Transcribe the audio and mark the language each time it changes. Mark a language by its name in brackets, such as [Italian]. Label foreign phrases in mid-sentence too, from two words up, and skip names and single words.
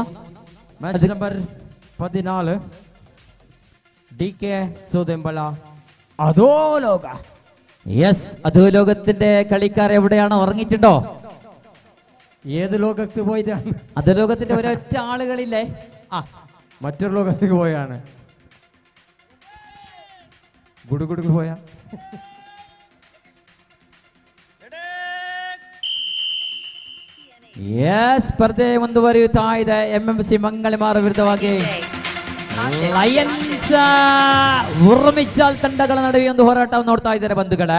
[English] match number 14 DK Sodembala Adholoka [Malayalam] യെസ് അധോലോകത്തിന്റെ കളിക്കാർ എവിടെയാണ്? ഉറങ്ങിയിട്ടുണ്ടോ? ഏത് ലോകത്ത് പോയതാണ്? അധോലോകത്തിന്റെ ഒരൊറ്റ ആളുകളില്ലേ? ആ മറ്റൊരു ലോകത്തേക്ക് പോയാണ്. ഗുഡുഗുഡു പോയ [Kannada] ಸ್ಪರ್ಧೆ ಮುಂದುವರಿಯುತ್ತಾ ಇದೆ. MMC ಮಂಗಳಮಾರ ವಿರುದ್ಧವಾಗಿ ಲಯನ್ಸ್ ಉರ್ಮಿಚಾಲ್ ತಂಡಗಳ ನಡುವೆ ಒಂದು ಹೋರಾಟವನ್ನು ನೋಡ್ತಾ ಇದ್ದಾರೆ ಬಂಧುಗಳೇ.